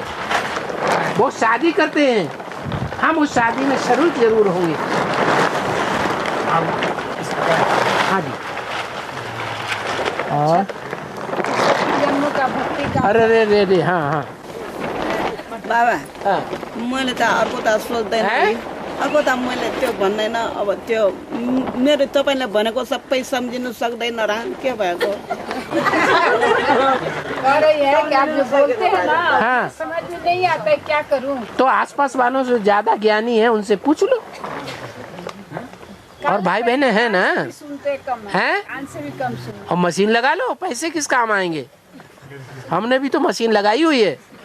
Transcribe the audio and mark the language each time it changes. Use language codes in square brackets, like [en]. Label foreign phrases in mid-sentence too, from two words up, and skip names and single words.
[hi] वो शादी करते हैं, हम उस शादी में शरीक जरूर होंगे। हाँ जी। और अरे रे हाँ हाँ बाबा, हाँ, [ne] मैले त अर्को त सोच्दैन, अर्को त मैले त्यो भन्दैन। अब त्यो मेरो तपाईँले भनेको सबै सम्झिनु सक्दैन र के भएको? [hi] कह रही है कि आप जो बोलते हैं ना हाँ। समझ में नहीं आता है, क्या करूं? तो आसपास वालों से ज्यादा ज्ञानी है, उनसे पूछ लो। और भाई बहने हैं ना, सुनते कम हैं? कान से भी कम सुनते। और मशीन लगा लो, पैसे किस काम आएंगे? हमने भी तो मशीन लगाई हुई है।